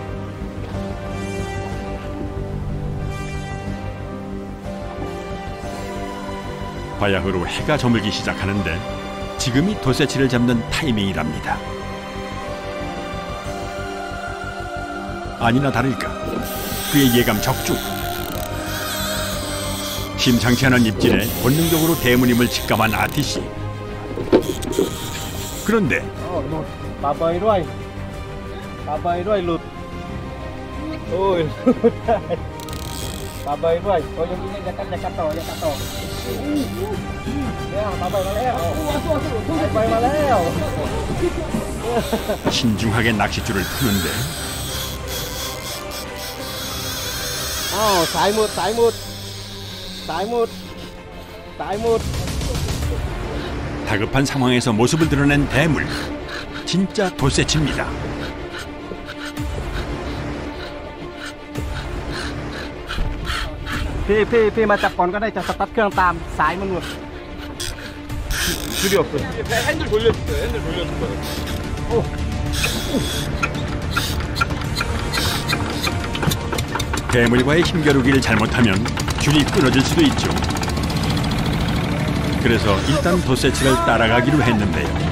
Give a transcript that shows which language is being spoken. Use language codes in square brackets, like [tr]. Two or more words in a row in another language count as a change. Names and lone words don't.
[ko] 바야흐로 해가 저물기 시작하는데 지금이 돛새치를 잡는 타이밍이랍니다. 아니나 다를까 그의 예감 적중. 심상치 않은 입질에 본능적으로 대문임을 직감한 아티씨. 그런데 [th] ปลาใบด้วยปลาใบด้วยหลุดโอ้ยปลาใบด้วยโอ้ยยังมีอย่ากัดต่อเนี่ยปลาใบมาแล้วปลาใบมาแล้ว [ko] 신중하게 낚싯줄을 푸는데 [th] อ้าวสายหมด [ko] 다급한 상황에서 모습을 드러낸 대물. 진짜 돛새치입니다. [th] พี่มาจับก่อนก็ได้จะสตาร์ทเครื่องตามสายมันหมด [ko] 줄이 없어요. 핸들 돌려줄게요. 핸들 돌려줄게요. 대물과의 힘겨루기를 잘못하면 줄이 끊어질 수도 있죠. 그래서 일단 돛새치를 따라가기로 했는데요.